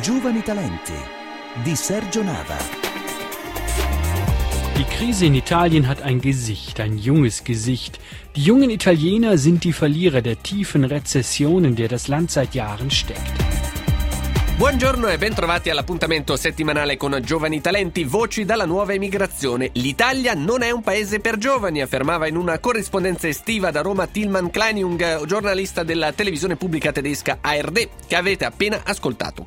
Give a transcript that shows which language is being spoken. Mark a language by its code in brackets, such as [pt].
[it] Giovani Talenti di Sergio Nava. [de] Die Krise in Italien hat ein Gesicht, ein junges Gesicht. Die jungen Italiener sind die Verlierer der tiefen Rezession, in der das Land seit Jahren steckt. [it] Buongiorno e bentrovati all'appuntamento settimanale con Giovani Talenti, voci dalla nuova emigrazione. L'Italia non è un paese per giovani, affermava in una corrispondenza estiva da Roma Tilman Kleinjung, giornalista della televisione pubblica tedesca ARD, che avete appena ascoltato.